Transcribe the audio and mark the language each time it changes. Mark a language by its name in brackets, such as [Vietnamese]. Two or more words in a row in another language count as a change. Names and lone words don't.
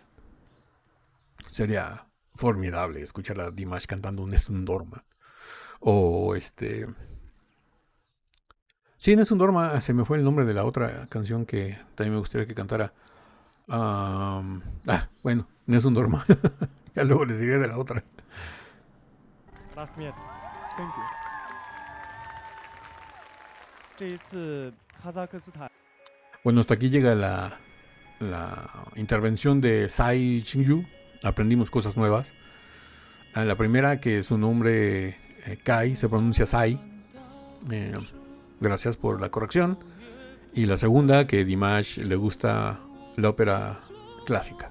[Spanish] Sería formidable escuchar a Dimash cantando un Nessun Dorma. O sí, Nessun Dorma, se me fue el nombre de la otra canción que también me gustaría que cantara. Bueno, Nessun Dorma. Ya luego les diré de la otra. [English] Rahmet, thank you. [Chinese] 这一次哈萨克斯坦 [Spanish] Bueno, hasta aquí llega la intervención de Sai Chingyu. Aprendimos cosas nuevas. La primera, que su nombre Kai se pronuncia Sai. Gracias por la corrección. Y la segunda, que Dimash le gusta la ópera clásica.